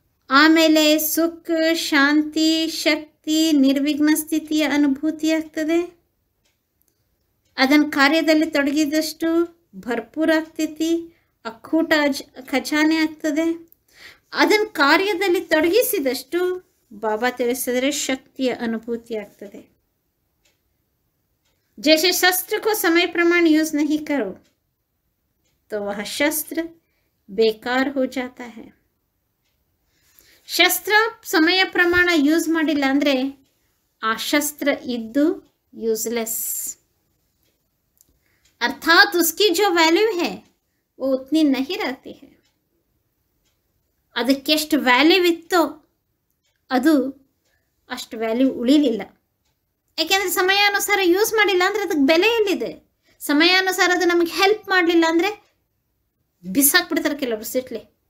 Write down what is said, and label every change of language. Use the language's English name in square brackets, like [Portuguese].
[Kannada] ಆಮೇಲೆ ಸುಖ, ಶಾಂತಿ, ಶಕ್ತಿ, ನಿರ್ವಿಘ್ನ ಸ್ಥಿತಿಯ ಅನುಭೂತಿ ಆಗ್ತದೆ. ಅದನ್ನು ಕಾರ್ಯದಲ್ಲಿ ತೊಡಗಿದಷ್ಟು ಭರ್ಪೂರ ಆಗ್ತೈತಿ, ಅಕ್ಕೂಟ ಖಜಾನೆ ಆಗ್ತದೆ. ಅದನ್ನು ಕಾರ್ಯದಲ್ಲಿ ತೊಡಗಿಸಿದಷ್ಟು ಬಾಬಾ ತಿಳಿಸಿದರೆ ಶಕ್ತಿಯ ಅನುಭೂತಿ ಆಗ್ತದೆ. [Hindi] जैसे शस्त्र को समय प्रमाण यूज नहीं करो तो वह शस्त्र बेकार हो जाता है. शस्त्र समय प्रमाण यूज [Kannada] ಮಾಡಿಲ್ಲ ಅಂದ್ರೆ ಆ ಶಸ್ತ್ರ ಇದ್ದು [Hindi] यूजलेस, अर्थात उसकी जो वैल्यू है वो उतनी नहीं रहती है. [Kannada] ಅದಕ್ಕೆ ಎಷ್ಟು ವ್ಯಾಲ್ಯೂ ಇತ್ತೋ ಅದು ಅಷ್ಟು ವ್ಯಾಲ್ಯೂ ಉಳಿಲಿಲ್ಲ. ಯಾಕೆಂದರೆ ಸಮಯಾನುಸಾರ ಯೂಸ್ ಮಾಡಿಲ್ಲ ಅಂದರೆ ಅದಕ್ಕೆ ಬೆಲೆ ಎಲ್ಲಿದೆ? ಸಮಯಾನುಸಾರ ಅದು ನಮಗೆ ಹೆಲ್ಪ್ ಮಾಡಲಿಲ್ಲ ಅಂದರೆ ಬಿಸಾಕ್ಬಿಡ್ತಾರೆ ಕೆಲವರು ಸಿಟ್ಲಿ.